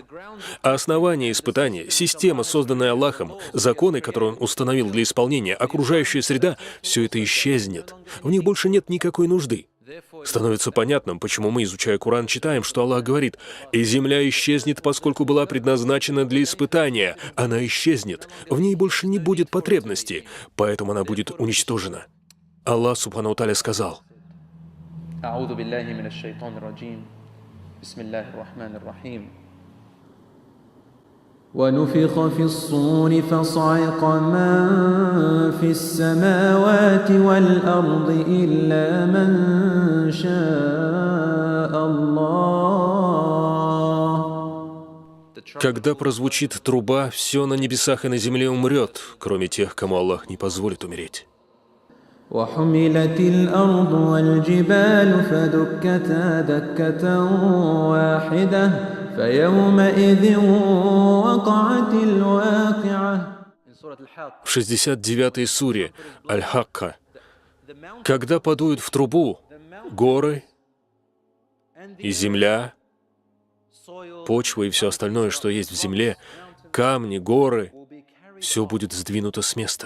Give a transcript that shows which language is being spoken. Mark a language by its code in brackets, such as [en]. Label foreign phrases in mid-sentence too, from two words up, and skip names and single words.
[ru] А основание испытания, система, созданная Аллахом, законы, которые Он установил для исполнения, окружающая среда — все это исчезнет. В них больше нет никакой нужды. Становится понятным, почему мы, изучая Коран, читаем, что Аллах говорит: «И земля исчезнет, поскольку была предназначена для испытания. Она исчезнет, в ней больше не будет потребности, поэтому она будет уничтожена». Аллах [ar] سبحانه وتعالى [ru] сказал: [ar] ونفخ في الصور فصعق من في السماوات والأرض إلا من شاء الله. [ru] Когда прозвучит труба, все на небесах и на земле умрет, кроме тех, кому Аллах не позволит умереть. [ar] وحملت الأرض والجبال فدكتا دكة واحدة فيومئذ وقعت الواقعة. [ru] В 69-й суре Аль-Хакка: когда подуют в трубу горы и земля, почва и все остальное, что есть в земле, камни, горы, все будет сдвинуто с места.